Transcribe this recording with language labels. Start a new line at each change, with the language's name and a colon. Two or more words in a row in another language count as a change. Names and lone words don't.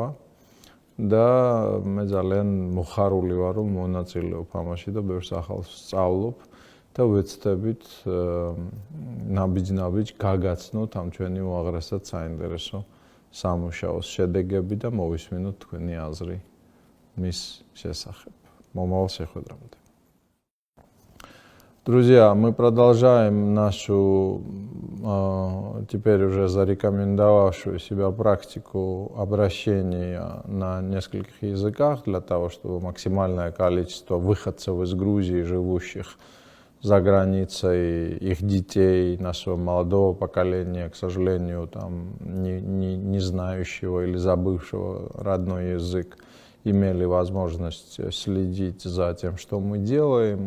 Georgian: და მე ძალიან მოხარული ვარ, რომ მონაწილეობ ამაში და ბევრს ახალს სწავლობ და ვეცდებით ნაბიჯ-ნაბიჯ გაგაცნოთ ამ ჩვენი უაღრესად საინტერესო სამუშაოს შედეგები და მოვისმინოთ თქვენი აზრი მის შესახებ. Момал შეხვედრამდე.
Russian: Друзья, мы продолжаем нашу теперь уже зарекомендовавшую себя практику обращения на нескольких языках для того, чтобы максимальное количество выходцев из Грузии, живущих за границей, их детей, нашего молодого поколения, к сожалению, там, не знающего или забывшего родной язык, имели возможность следить за тем, что мы делаем.